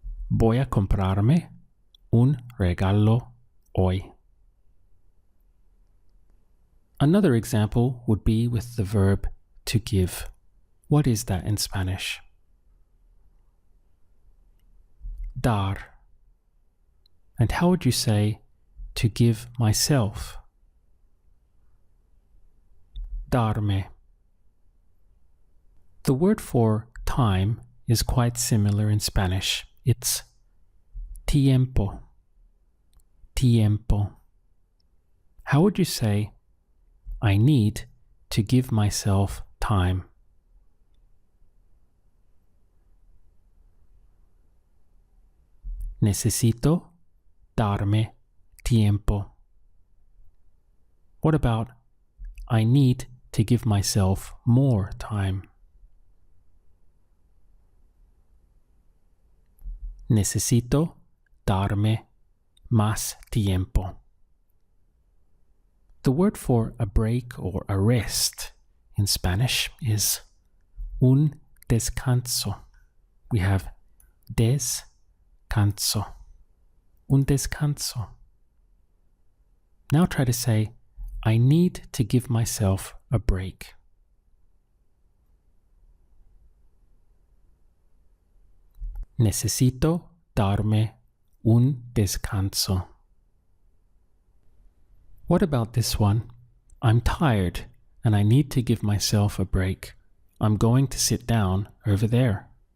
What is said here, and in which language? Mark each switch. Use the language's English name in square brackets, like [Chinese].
[Spanish] Voy a comprarme un regalo hoy. [English] Another example would be with the verb to give. What is that in Spanish? Dar. And how would you say to give myself? [Spanish] Darme. [English] The word for time is quite similar in Spanish. It's tiempo. Tiempo. How would you say, I need to give myself time? [Spanish] Necesito darme tiempo. [English] What about, I need to give myself more time? [Spanish] Necesito darme más tiempo. [English] The word for a break or a rest in Spanish is [Spanish] un descanso. [English] We have descanso. [Spanish] Un descanso. [English] Now try to say, I need to give myself a break. [Spanish] Necesito darme un descanso. [English] What about this one? I'm tired and I need to give myself a break. I'm going to sit down over there.